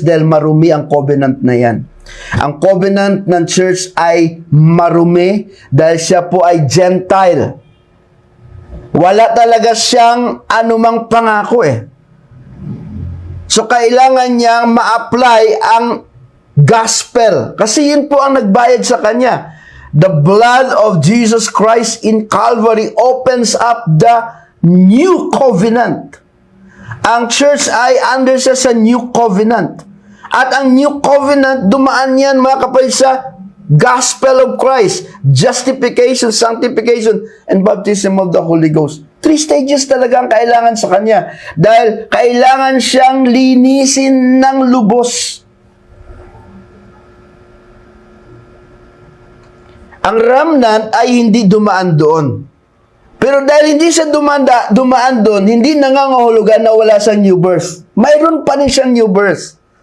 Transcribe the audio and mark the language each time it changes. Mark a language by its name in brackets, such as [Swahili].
[Filipino] Dahil marumi ang covenant na yan. Ang covenant ng church ay marumi dahil siya po ay Gentile. Wala talaga siyang anumang pangako eh. So, kailangan niyang ma-apply ang gospel. Kasi yun po ang nagbayad sa kanya. [English] The blood of Jesus Christ in Calvary opens up the new covenant. [Filipino] Ang church ay [English] under sa new covenant. [Filipino] At ang new covenant, dumaan yan mga kapatid sa gospel of Christ. [English] Justification, sanctification, and baptism of the Holy Ghost. [Filipino] 3 stages talaga ang kailangan sa kanya. Dahil kailangan siyang linisin ng lubos. Ang remnant ay hindi dumaan doon. Pero dahil hindi siya dumaan doon, hindi nangangahulugan na wala siyang new birth. Mayroon pa rin siyang new birth.